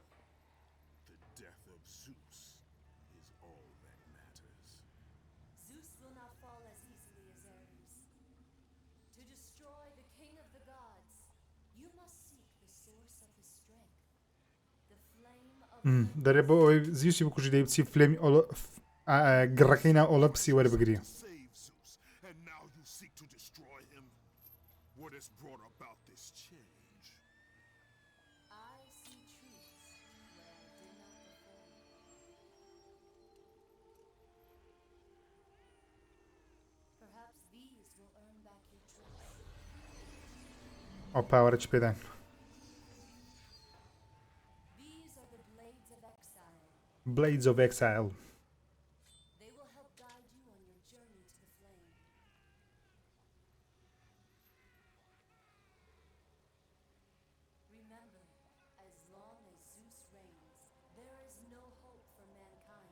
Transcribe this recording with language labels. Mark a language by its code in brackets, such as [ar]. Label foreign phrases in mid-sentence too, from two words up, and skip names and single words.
[en] The death of Zeus is all that matters. Zeus will not fall as easily as Ares. To destroy the king of the gods, you must seek the source of his strength. The flame of [ckb] دەرێ بۆ ئەوەی زیوسی بکوژی دەی بچی فلێمی گڕەکەی ناو ئۆلەمپسی وەربگری [en] Save Zeus, and now you seek to destroy him. What has brought about this change? I see truths where I did not before. Perhaps these will earn back your trust. [ckb] ئەو پاوەرە چ پێدان [en] These are the blades of exile. Blades of Exile They will help guide you on your journey to the flame. Remember, as long as Zeus reigns, there is no hope for mankind.